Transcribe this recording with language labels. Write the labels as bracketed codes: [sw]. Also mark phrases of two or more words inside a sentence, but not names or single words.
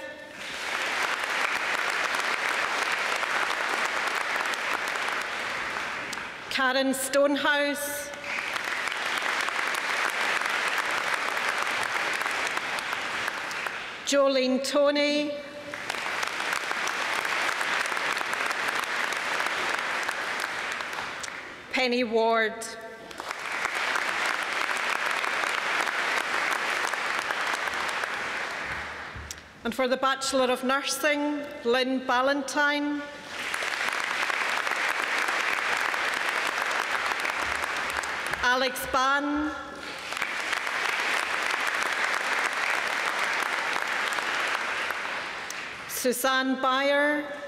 [en] Karen Stonehouse. Jolene Toney. Penny Ward. And for the Bachelor of Nursing, Lynn Ballantyne. Alex Ban. Suzanne Beyer.